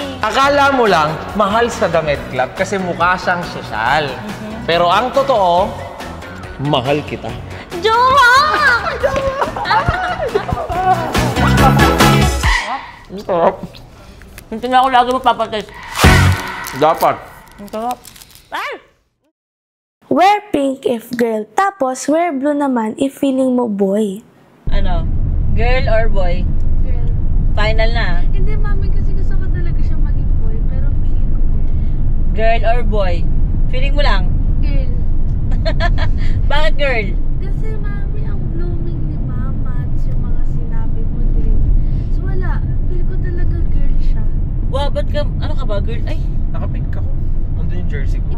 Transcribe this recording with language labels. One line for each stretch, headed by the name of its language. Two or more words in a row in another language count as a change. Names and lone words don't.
Filipino: Akala mo lang, mahal sa The Med Club kasi mukha siyang sosyal. Pero ang totoo, mahal kita. Jowa! Ang sarap. Hindi na ako lagi magpapatis. Dapat. Ang sarap.
English: Wear pink if girl, tapos wear blue naman if feeling mo boy. Ano? Girl or boy? Girl.
Filipino: Final na? Hindi, mami, kasi gusto ko talaga siya maging boy, pero feeling ko boy.
English: Girl or boy?
Filipino: Feeling mo lang?
English: Girl.
Filipino: Bakit girl? Kasi mami, ang blooming ni mama at yung mga sinabi mo din. So wala, feel ko talaga girl siya. Wow, ba't ka, ano ka ba, girl? Ay, nakapink ako. Nandun yung jersey ko.